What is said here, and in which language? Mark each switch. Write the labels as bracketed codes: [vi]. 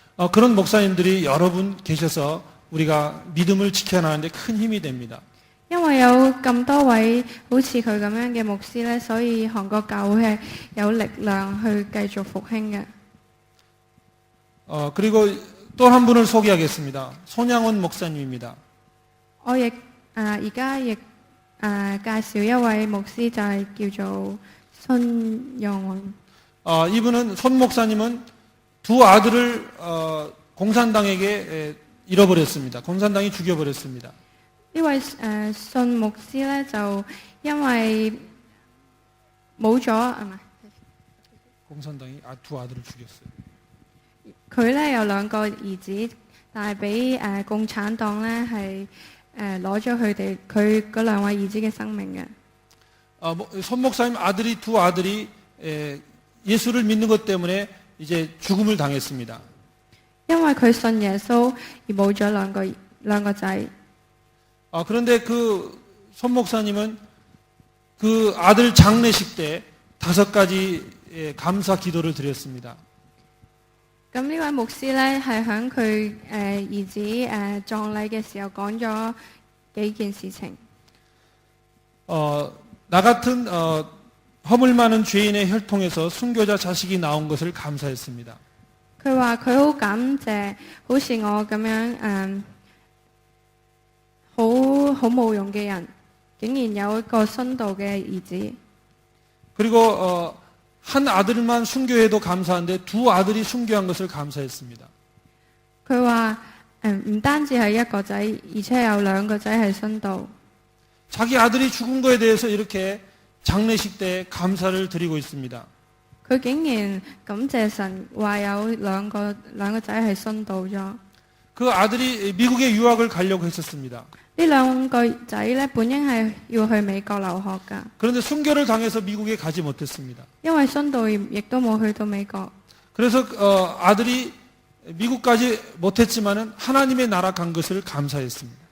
[ko] 그런 목사님들이 여러 분 계셔서 우리가 믿음을 지켜나가는데 큰 힘이 됩니다. [yue] 因為有咁多位好似佢咁樣嘅牧師呢，所以韓國教會係有力量去繼續復興嘅。 [ko] 그리고 또 한 분을 소개하겠습니다. 손양원 목사님입니다. [yue] 我亦而家亦介紹一位牧師，就係叫做손영원。 [ko] 이분은 손 목사님은 두 아들을 공산당에게 잃어버렸습니다. 공산당이 죽여버렸습니다. [yue] 呢位信牧師呢，就因為冇咗唔係 [ko] 공산당이 두 아들을 죽였어요. [yue] 佢呢有兩個兒子，但係俾共產黨呢係攞咗佢嗰兩位兒子嘅生命嘅。 [ko] 손 목사님 두 아들이 예수를 믿는 것 때문에 이제 죽음을 당했습니다. [yue] 因為佢信耶穌而冇咗兩個仔。 [ko] 그런데 그 손 목사님은 그 아들 장례식 때 5가지 감사 기도를 드렸습니다. [yue] 咁呢位牧師呢，係喺佢兒子葬禮嘅時候講咗幾件事情。 [ko] 나 같은 허물 많은 죄인의 혈통에서 순교자 자식이 나온 것을 감사했습니다. [yue] 佢話佢好感謝，好似我咁樣好冇用嘅人，竟然有一個殉道嘅兒子。 [ko] 그리고 한 아들만 순교해도 감사한데 두 아들이 순교한 것을 감사했습니다. [yue] 佢話唔單止係一個仔，而且有兩個仔係殉道。 [ko] 자기 아들이 죽은 거에 대해서 이렇게 장례식 때 감사를 드리고 있습니다. [yue] 佢竟然感謝神，話有兩個仔係殉道咗。 [ko] 그 아들이 미국에 유학을 가려고 했었습니다. [yue] 呢兩個仔呢，本應係要去美國留學㗎， [ko] 그런데 순교를 당해서 미국에 가지 못했습니다. [yue] 因為殉道亦都冇去到美國。 [ko] 그래서 아들이 미국까지 못했지만은 하나님의 나라 간 것을 감사했습니다.